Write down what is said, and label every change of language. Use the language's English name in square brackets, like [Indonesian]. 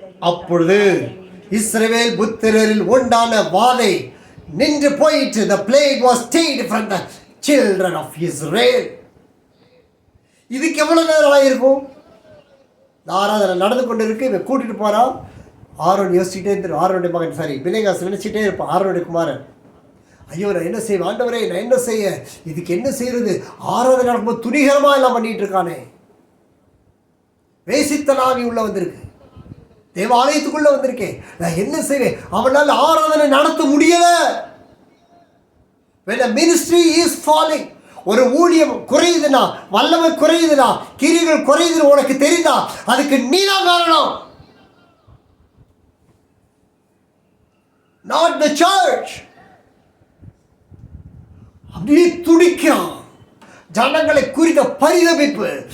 [Tamil] அப்பொழுது இஸ்ரவேல் புத்திரரில் உண்டான வாதை நின்று போயிற்று. [English] The plague was stayed from the children of Israel. [Tamil] இதுக்கு எவ்வளவு நேரம் ஆயிருக்கும்? ஆராதனை நடந்து கொண்டு இருக்கு. இவன் கூட்டிட்டு போறான். ஆரோன் யோசிச்சுட்டே இருந்து, ஆரோனுடைய மகன் பினெகாஸ் நினைச்சிட்டே இருப்பான். ஆரோனுடைய குமாரன், ஐயோ நான் என்ன செய்வேன் ஆண்டவரே, நான் என்ன செய்ய, இதுக்கு என்ன செய்யறது? ஆராதனை நடக்கும்போது துணிகரமாக எல்லாம் பண்ணிட்டு இருக்கானே. வேசித்தனாவி உள்ள வந்திருக்கு, தேவாலயத்துக்குள்ள வந்திருக்கேன், நான் என்ன செய்வேன்? அவனால் ஆராதனை நடத்த முடியல. [English] When a ministry is falling, [Tamil] ஒரு ஊழியம் குறையுதுன்னா, வல்லமை குறையுதுன்னா, கிரிகள் குறையுதுன்னு உனக்கு தெரியுதா, அதுக்கு நீ தான் காரணம். [English] Not the church. [Tamil] அப்படியே துடிக்கிறான். ஜனங்களை குறித்த பரிதபிப்பு.